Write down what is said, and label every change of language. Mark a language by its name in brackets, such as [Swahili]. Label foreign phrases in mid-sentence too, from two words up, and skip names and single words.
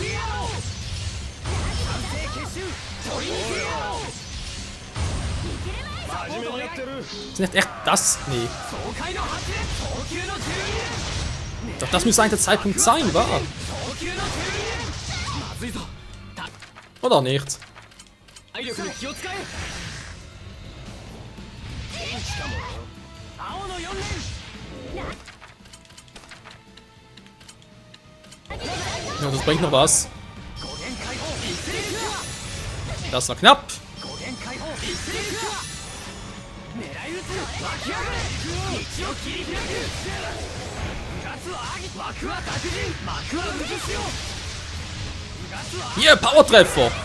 [German] Ist nicht echt das? Nee. Doch das müsste eigentlich der Zeitpunkt sein, wa? Oder nicht? [Japanese] 体力に気を使え。青の4連。 [German] Ja, das bringt noch was. Das war knapp. Hier, Power-Treffer.